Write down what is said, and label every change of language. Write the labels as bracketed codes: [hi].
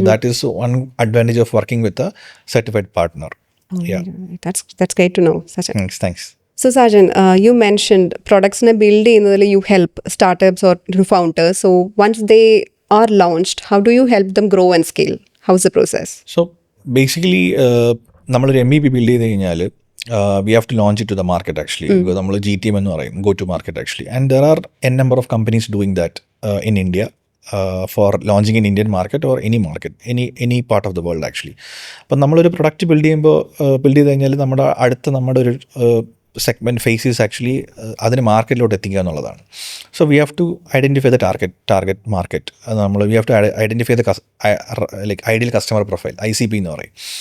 [en] So that is one advantage of working with a certified partner. Yeah, that's great to know. Thanks. So Sajan, you mentioned products na build [ml] ചെയ്യുന്നതിൽ [en] you help startups or founders. So once they are launched, how do you help them grow and scale? How's the process? So basically [ml] നമ്മളൊരു MVP build ചെയ്ത് കഴിഞ്ഞാൽ [en] we have to launch it to the market actually. [ml] നമ്മൾ GTM എന്ന് പറയും, [en] go to market actually. And there are n number of companies doing that in India. For launching in Indian market or any market, any part of the world actually. [ml] അപ്പം നമ്മളൊരു product build ചെയ്ത് കഴിഞ്ഞാൽ നമ്മുടെ ഒരു segment faces actually അതിന് മാർക്കറ്റിലോട്ട് എത്തിക്കുക എന്നുള്ളതാണ്. [en] So we have to identify the target market. We have to identify the ideal customer profile, [ml] ICP എന്ന് പറയും.